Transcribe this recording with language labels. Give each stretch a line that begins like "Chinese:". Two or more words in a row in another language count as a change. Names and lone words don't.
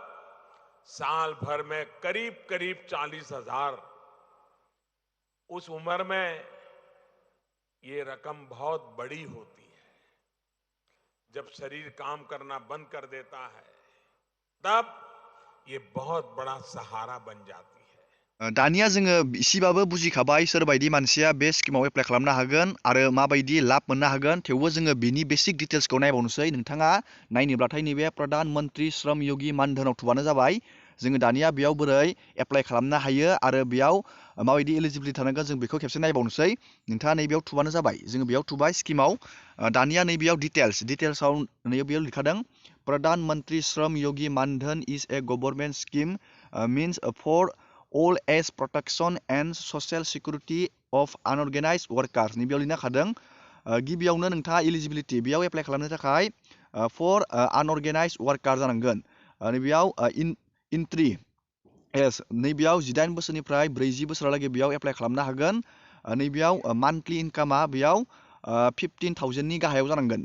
Hindi: मतलब साल भर में करीब करीब 40,000। उस उम्र में ये रकम बहुत बड़ी होती है। जब शरीर काम करना बंद कर देता है तब ये बहुत बड़ा सहारा बन जाती है।
Bodo: दानिया जोङो इसेबाबो बुजिखाबाय सोरबायदि मानसिया बे स्किमाव एप्लाइ खालामनो हागोन आरो माबायदि लाब मोननो हागोन। थेवबो जोङो बिनि बेसिक डिटेल्सखौ नायबावनोसै। नोंथाङा नायनोब्लाथाय नैबे प्रधान मन्त्रि श्रम योगी मानधनाव थुबानो जाबाय। जोङो दानिया बेयाव बोरै एप्लाइ खालामनो हायो आरो बेयाव माबायदि एलिजिबिलिटि थानांगोन जों बेखौ खेबसे नायबावनोसै। नोंथाङा नैबेयाव थुबानो जाबाय। जोङो बेयाव थुबाय स्किमाव। दानिया नैबेयाव डिटेल्सआव नैबेयाव लिरखादों प्रधान मन्त्रि श्रम योगी मानधन
English: is a government scheme means for all age protection and social security of unorganized workers।
Bodo: नैबेयाव लिरना खादों गिबियावनो नोंथाङा एलिजिबिलिटि बेयाव एप्लाइ खालामनो थाखाय
English: for unorganized worker
Bodo: जानांगोन। नैबेयाव
English: entry age
Bodo: नैबेयाव 18 बोसोरनिफ्राय 40 बोसोरहालागै बेयाव एप्लाइ खालामनो हागोन। नैबेयाव मान्थलि इनकामा बेयाव 15,000नि गाहायाव जानांगोन।